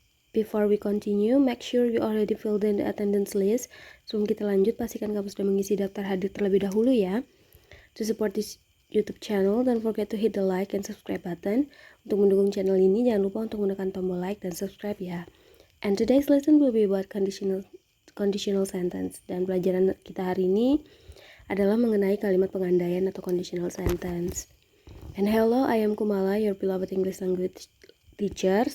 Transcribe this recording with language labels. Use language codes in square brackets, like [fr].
[en] Before we continue, make sure you already filled in the attendance list. [id] Sebelum kita lanjut, pastikan kamu sudah mengisi daftar hadir terlebih dahulu ya. [en] To support this YouTube channel, don't forget to hit the like and subscribe button. [id] Untuk mendukung channel ini, jangan lupa untuk menekan tombol like dan subscribe ya. [en] And today's lesson will be about conditional sentence. [id] Dan pelajaran kita hari ini adalah mengenai kalimat pengandaian atau conditional sentence. [en] And hello, I am Kumala, your beloved English language teacher.